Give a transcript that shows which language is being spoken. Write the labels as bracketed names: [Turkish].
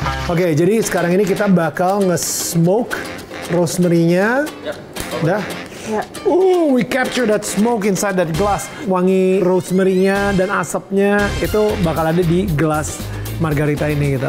[Indonesian] Oke, jadi sekarang ini kita bakal nge-smoke rosemary-nya. Dah. [English] We capture that smoke inside that glass. [Indonesian] Wangi rosemary-nya dan asapnya itu bakal ada di gelas margarita ini gitu.